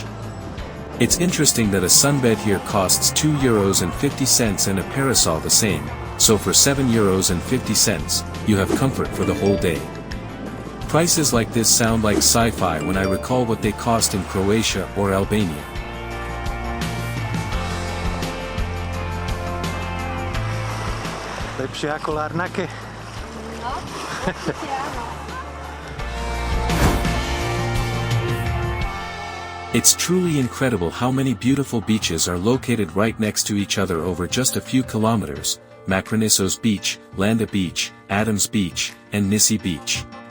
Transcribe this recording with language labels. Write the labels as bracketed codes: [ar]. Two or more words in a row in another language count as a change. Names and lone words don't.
[en] It's interesting that a sunbed here costs €2.50 and a parasol the same, so for €7.50, you have comfort for the whole day. Prices like this sound like sci-fi when I recall what they cost in Croatia or Albania. [sk] Lepšie ako Larnake? No, určite áno. [en] It's truly incredible how many beautiful beaches are located right next to each other over just a few kilometers: Makronissos Beach, Landa Beach, Adams Beach, and Nissi Beach.